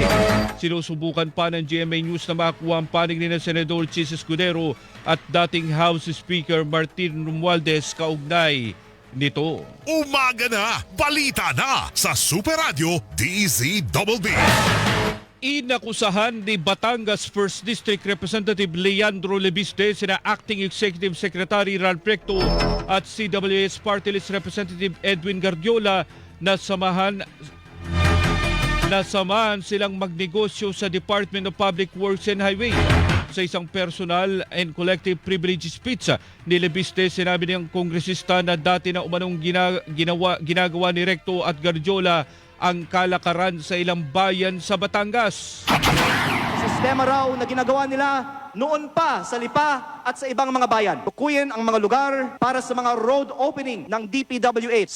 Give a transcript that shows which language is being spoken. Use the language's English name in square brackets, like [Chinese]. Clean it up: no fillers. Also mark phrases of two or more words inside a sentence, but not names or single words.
[Filipino] Sinusubukan pa ng GMA News na makuha ang panig ni Senador Chis Escudero at dating House Speaker Martin Romualdez kaugnay nito. Umaga na, balita na sa Super Radio DZBB. Inakusahan ni Batangas 1st District Representative Leandro Lebiste, sina Acting Executive Secretary Ralph Recto at CWS Party List Representative Edwin Guardiola na samahan silang magnegosyo sa Department of Public Works and Highway. Sa isang [English] personal and collective privileges speech [Filipino] ni Lebiste, sinabi niyang kongresista na dati na umanong ginagawa ni Recto at Guardiola ang kalakaran sa ilang bayan sa Batangas. Sistema raw na ginagawa nila noon pa sa Lipa at sa ibang mga bayan. Tukuyin ang mga lugar para sa mga [English] road opening [Filipino] ng DPWH.